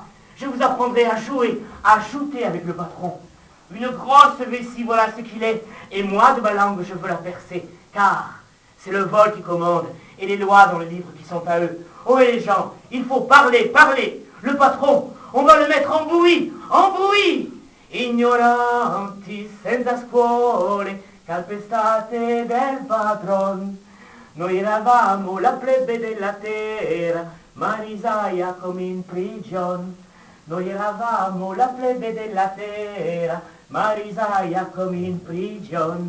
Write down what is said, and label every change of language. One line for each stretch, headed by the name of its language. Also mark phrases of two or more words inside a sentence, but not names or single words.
French: Je vous apprendrai à jouer, à shooter avec le patron. Une grosse vessie, voilà ce qu'il est, et moi de ma langue je veux la percer, car c'est le vol qui commande, et les lois dans le livre qui sont à eux. Oh les gens, il faut parler. Le patron, on va le mettre en bouillie.
Italian: Ignoranti senza scuole, calpestate del padron. Noi eravamo la plebe della terra, ma risaia come in prigion. Noi eravamo la plebe della terra, ma risaia come in prigion.